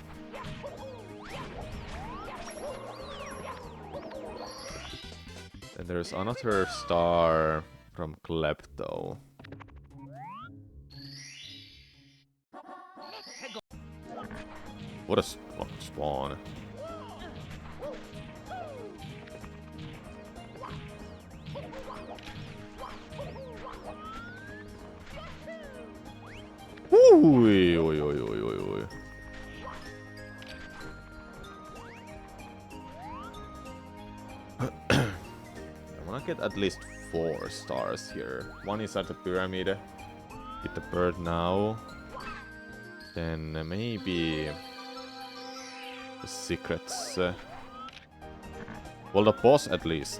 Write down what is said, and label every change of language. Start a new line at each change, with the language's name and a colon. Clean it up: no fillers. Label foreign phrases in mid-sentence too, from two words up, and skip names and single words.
English: And there's another star from Klepto. What a spawn. Ui, ui, ui, ui, ui, ui. I wanna get at least 4 stars here. One is at the pyramid. Hit the bird now. Then maybe the secrets. Well, the boss at least.